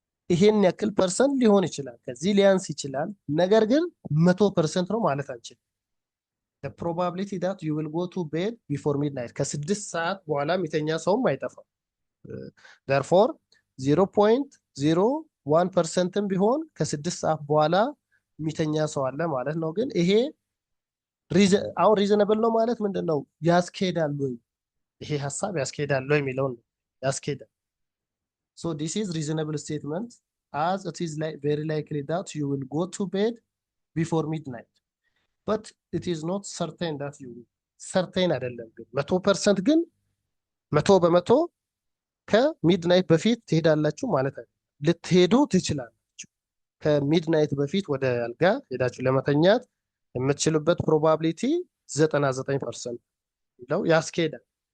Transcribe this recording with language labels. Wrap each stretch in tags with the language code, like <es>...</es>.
<am>ይሄን ያክል ፐርሰንት ሊሆን ይችላል፣ ከዚህ ሊያንስ ይችላል። ነገር ግን 100% ነው ማለት አንችልም።</am> <en>the probability that you will go to bed before midnight</en> <am>ከ6 ሰዓት በኋላ የሚተኛ ሰውም አይጠፋም። therefore 0.01% ቢሆን ከ6 ሰዓት በኋላ የሚተኛ ሰው አለ ማለት ነው። ግን ይሄ አሁን ሪዝነብል ነው ማለት ምንድነው? ያስኬዳል ወይ ይሄ ሐሳብ ያስኬዳል ወይ የሚለው ነው። ያስኬዳል።</am> <en>So this is reasonable statement as it is very likely that you will go to bed before midnight, but it is not certain that you will.</en> <am>certain አይደለም ግን 100% ግን 100% ከሚድናይት በፊት ትሄዳላችሁ ማለት አይደለም። ልትሄዱ ትችላላችሁ። ከሚድናይት በፊት ወደ አልጋ ሄዳችሁ ለመተኛት የምትችሉበት ፕሮባቢሊቲ 99% ነው ያስኬዳል።</am>